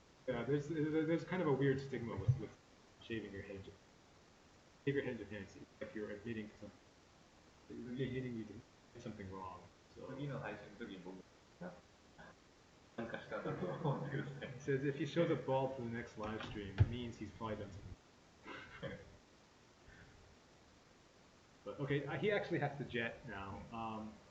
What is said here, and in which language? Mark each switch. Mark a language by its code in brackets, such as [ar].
[en] Yeah, there's kind of a weird stigma with shaving your head. Shave your head in Japan, it's like you're admitting to something. You're admitting you did something wrong. So. [ja] 次の配信の時に僕なんかしたんだと思ってください。 [en] He says if he shows up bald for the next live stream, it means he's probably done something. But okay, he actually has to jet now.